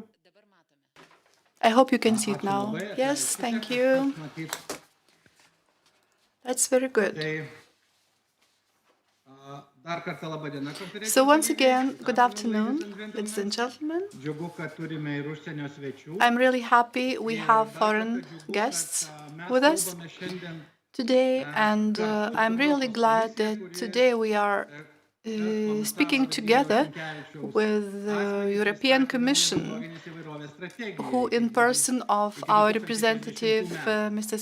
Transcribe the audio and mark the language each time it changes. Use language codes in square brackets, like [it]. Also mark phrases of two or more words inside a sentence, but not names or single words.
[en] I hope you can see it now. Yes, thank you. That's very good. [lt] Dar kartą laba diena konferencija. [en] So once again, good afternoon, ladies and gentlemen. [lt] Džiugu, kad turime ir užsienio svečių. [en] I'm really happy we have foreign guests with us today, and I'm really glad that today we are speaking together with the European Commission, who in person of our representative, Mr.